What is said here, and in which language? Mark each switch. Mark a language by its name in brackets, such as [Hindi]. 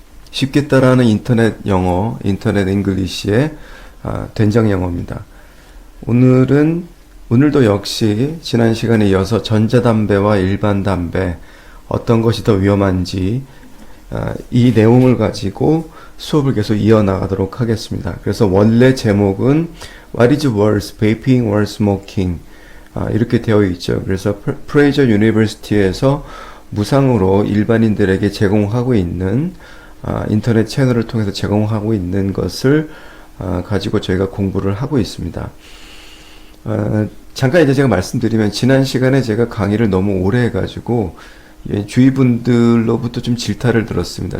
[Korean] 쉽게 따라하는 인터넷 영어, 인터넷 잉글리시의 된장 영어입니다. 오늘도 역시 지난 시간에 이어서 전자담배와 일반 담배 어떤 것이 더 위험한지 이 내용을 가지고 수업을 계속 이어나가도록 하겠습니다. 그래서 원래 제목은 [English] What is worse, vaping or smoking? [Korean] 이렇게 되어 있죠. 그래서 프레이저 유니버시티에서 무상으로 일반인들에게 제공하고 있는 인터넷 채널을 통해서 제공하고 있는 것을 가지고 저희가 공부를 하고 있습니다. 잠깐 이제 제가 말씀드리면 지난 시간에 제가 강의를 너무 오래 해가지고 주위 분들로부터 좀 질타를 들었습니다.